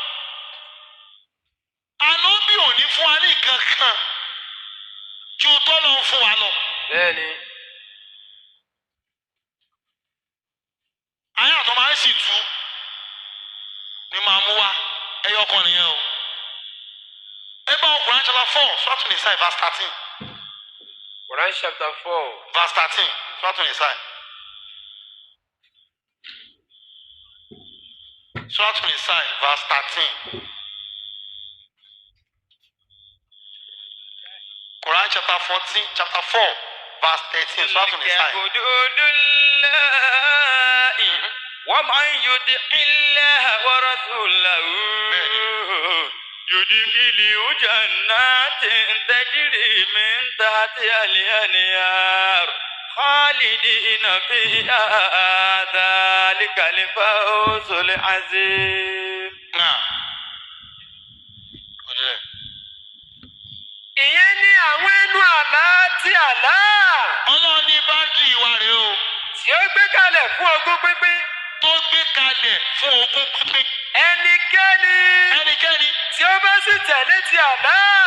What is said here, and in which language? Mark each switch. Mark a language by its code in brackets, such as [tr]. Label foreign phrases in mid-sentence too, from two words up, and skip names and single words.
[yo] ànábì ò ní fún wa ní nǹkan kan ju tọ́lọ́ ń fún wa lọ. Bẹ́ẹ̀ni. àyà tó máa ń sì tú ni màá mú wa ẹyọ kan nìyẹn o. ẹ bá [en] Quran chapter 4 Surah Nisa verse 13 Quran chapter 4. verse 13 Surah Nisa. Surah Nisa verse 13. Quran chapter 4 verse 13 Surah Nisa. [ar] ومن يطع الله ورسوله يدخله جنات تجري من تحتها الأنهار خالدين فيها ذلك الفوز العظيم. [yo] Now. Ìyẹn ni àwọn ẹnu àlá tí Allah Ọlọ́run ní báńdì ìwà rẹ̀ o tí ó gbé kalẹ̀ fún ogún pínpín. tó gbé kalẹ̀ fún ogún pínpín. Ẹnikẹ́ni tí ó bá sì tẹ̀lé ti Allah